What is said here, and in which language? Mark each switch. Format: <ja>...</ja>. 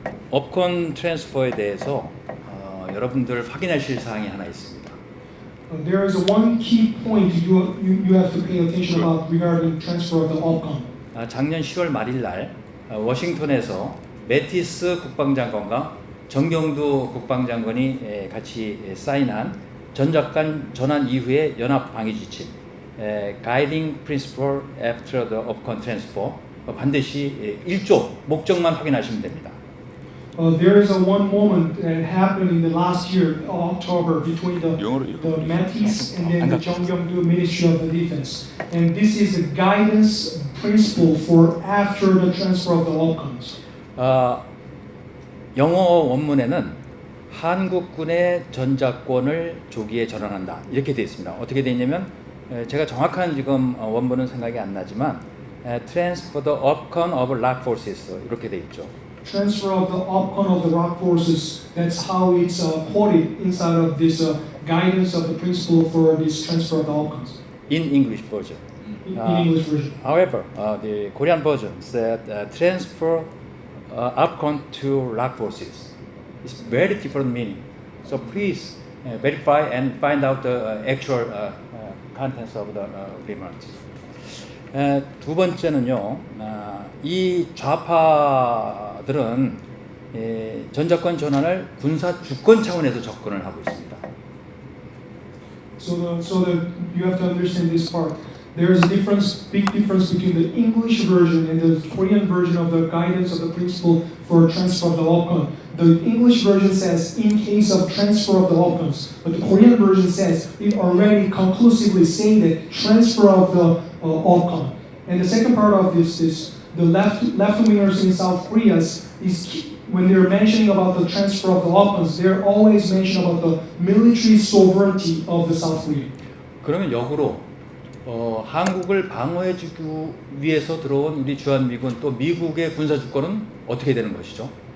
<ko>업콘 트랜스퍼에 대해서 여러분들 확인하실 사항이 하나 있습니다.</ko> <en>There is one key point you have to pay attention about regarding transfer of the opcon.</en> <ko>작년 10월 말일 날 워싱턴에서 매티스 국방장관과 정경두 국방장관이 같이 사인한 전작권 전환 이후의 연합 방위 지침</ko> <en>Guiding Principle After the Opcon Transfer</en> <ko>반드시 1조 목적만 확인하시면 됩니다.</ko> <en>There is one moment that happened in the last year, October, between the Mattis and then the Jeongyang-do Ministry of the Defense. And this is the guidance principle for after the transfer of the opcons.</en> <ko>영어 원문에는 한국군의 전작권을 조기에 전환한다 이렇게 되어 있습니다. 어떻게 되어 있냐면 제가 정확한 지금 원본은 생각이 안 나지만</ko> <en>transfer the opcon of ROK forces</en> <ko>이렇게 되어 있죠.</ko> <en>Transfer of the opcon of the ROK forces. That's how it's quoted inside of this guidance of the principle for this transfer of the opcons In English version. in English version. However, the Korean version said transfer opcon to ROK forces. It's very different meaning. So please verify and find out the actual contents of the agreement.</en> <ko>두 번째는요, 이 좌파들은 전작권 전환을 군사 주권 차원에서 접근을 하고 있습니다.</ko> <en>So that you have to understand this part. There is a big difference between the English version and the Korean version of the guidance of the principle for transfer of the opcon. The English version says in case of transfer of the opcons, but the Korean version says it already conclusively saying that transfer of the opcon. And the second part of this is the left-wingers in South Korea is when they're mentioning about the transfer of the opcons, they're always mentioning about the military sovereignty of the South Korea.</en> <ko>그러면 역으로 한국을 방어해주기 위해서 들어온 우리 주한미군 또 미국의 군사 주권은 어떻게 되는 것이죠?</ko>